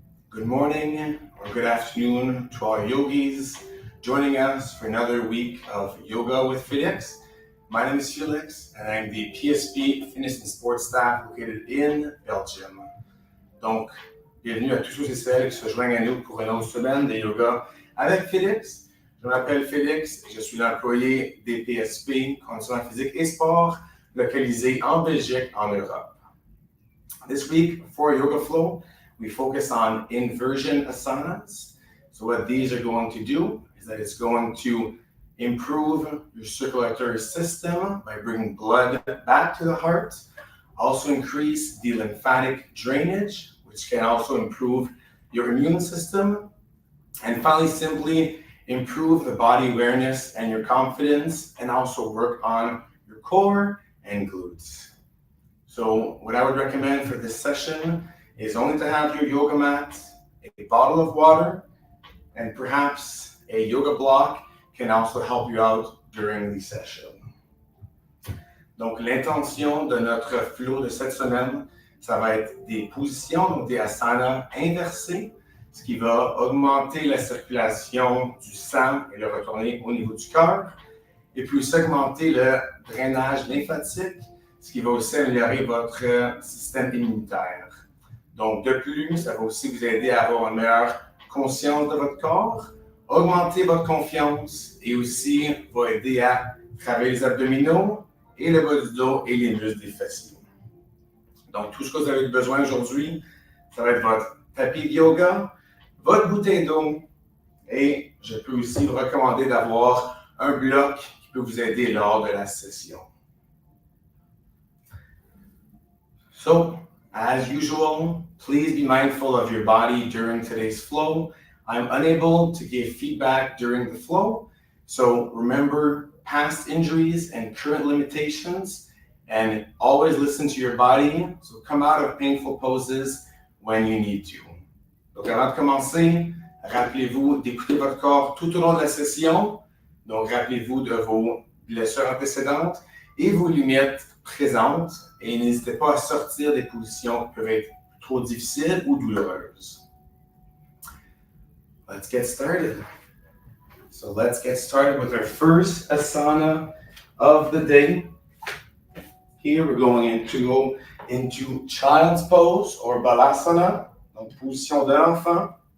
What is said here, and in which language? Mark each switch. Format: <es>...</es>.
<en>Good morning or good afternoon to all yogis joining us for another week of Yoga with Félix. My name is Félix and I'm the PSP Fitness and Sports staff located in Belgium.</en> <fr>Donc, bienvenue à tous ceux et celles qui se joignent à nous pour une autre semaine de yoga avec Félix. Je m'appelle Félix et je suis l'employé des PSP, conditionnement physique et sport, localisé en Belgique, en Europe.</fr> <en>This week for Yoga Flow, we focus on inversion asanas. So what these are going to do is that it's going to improve your circulatory system by bringing blood back to the heart, also increase the lymphatic drainage, which can also improve your immune system, and finally simply improve the body awareness and your confidence, and also work on your core and glutes. So what I would recommend for this session is only to have your yoga mat, a bottle of water, and perhaps a yoga block can also help you out during the session.</en> <fr>Donc, l'intention de notre flow de cette semaine, ça va être des positions, donc des asanas inversés, ce qui va augmenter la circulation du sang et le retourner au niveau du cœur, et puis aussi augmenter le drainage lymphatique, ce qui va aussi améliorer votre système immunitaire. Donc, de plus, ça va aussi vous aider à avoir une meilleure conscience de votre corps, augmenter votre confiance et aussi va aider à travailler les abdominaux et le bas du dos et les muscles des fessiers. Donc, tout ce que vous avez besoin aujourd'hui, ça va être votre tapis de yoga, votre bouteille d'eau et je peux aussi vous recommander d'avoir un bloc qui peut vous aider lors de la session.</fr> <en>So, as usual, please be mindful of your body during today's flow. I'm unable to give feedback during the flow, so remember past injuries and current limitations, and always listen to your body, so come out of painful poses when you need to.</en> <fr>Donc avant de commencer, rappelez-vous d'écouter votre corps tout au long de la session, donc rappelez-vous de vos blessures antécédentes et vos limites présentes, et n'hésitez pas à sortir des positions qui peuvent être trop difficiles ou douloureuses.</fr> <en>Let's get started. So let's get started with our first asana of the day. Here we're going to go into child's pose or balasana,</en> <fr>donc position de l'enfant.</fr>